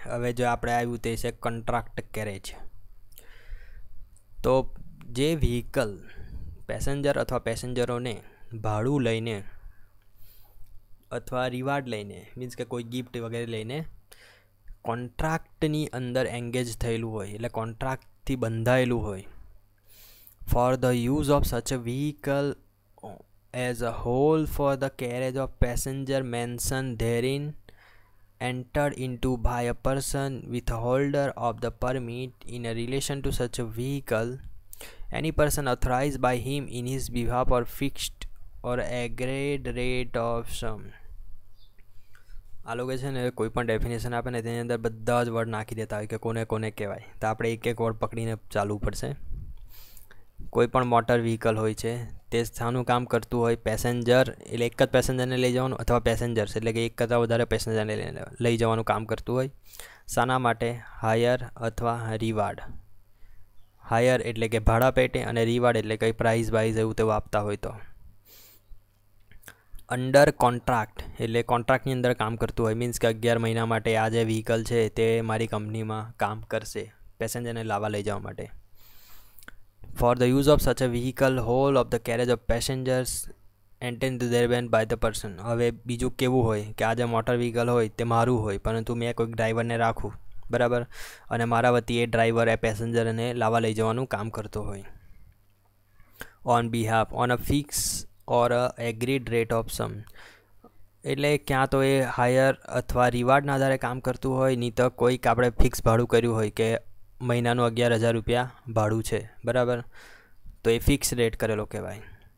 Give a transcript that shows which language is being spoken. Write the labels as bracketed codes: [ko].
[gu] હવે જો આપણે આવ્યું તે છે કોન્ટ્રાક્ટ કેરેજ. તો જે વ્હીકલ પેસેન્જર અથવા પેસેન્જરોને ભાડું લઈને અથવા રિવાર્ડ લઈને, મીન્સ કે કોઈ ગિફ્ટ વગેરે લઈને કોન્ટ્રાક્ટની અંદર એંગેજ થયેલું હોય, એટલે કોન્ટ્રાક્ટથી બંધાયેલું હોય. [en] For the use of such a vehicle as a whole for the carriage of passenger mentioned therein entered into by a person with holder of the permit in a relation to such a vehicle, any person authorized by him in his behalf or fixed or agreed rate of sum. [gu] આ લોકો છે ને કોઈ પણ definition આપે ને તેની અંદર બધા જ વર્ડ નાખી દેતા હોય કે કોને કોને કહેવાય. તો આપણે એક એક વર્ડ પકડીને ચાલવું પડશે. કોઈ પણ મોટર વ્હીકલ હોય છે તે શાનું કામ કરતું હોય, પેસેન્જર એટલે એક જ પેસેન્જરને લઈ જવાનું, અથવા પેસેન્જર્સ એટલે કે એક કરતાં વધારે પેસેન્જરને લઈ જવાનું કામ કરતું હોય. શાના માટે? હાયર અથવા રિવાર્ડ. હાયર એટલે કે ભાડા પેટે, અને રિવાર્ડ એટલે કંઈ પ્રાઇઝ બાઇઝ એવું તેવું આપતા હોય તો. અંડર કોન્ટ્રાક્ટ એટલે કોન્ટ્રાક્ટની અંદર કામ કરતું હોય, મીન્સ કે 11 મહિના માટે આ જે વ્હીકલ છે તે મારી કંપનીમાં કામ કરશે પેસેન્જરને લાવવા લઈ જવા માટે. [en] For the use of such a vehicle, whole of the carriage of passengers intended therein by the person. [gu] હવે બીજું કેવું હોય કે આ જે મોટર વ્હીકલ હોય તે મારું હોય, પરંતુ મેં કોઈક ડ્રાઈવરને રાખું, બરાબર, અને મારા વતી એ ડ્રાઈવર એ પેસેન્જરને લાવવા લઈ જવાનું કામ કરતો હોય. [en] on behalf on a fix or a agreed rate of sum, [gu] એટલે ક્યાં તો એ હાયર અથવા રિવાર્ડના આધારે કામ કરતું હોય, નહીં તો કોઈક આપણે ફિક્સ ભાડું કર્યું હોય કે મહિનાનું 11,000 રૂપિયા ભાડું છે, બરાબર, તો એ ફિક્સ રેટ કરેલો કહેવાય.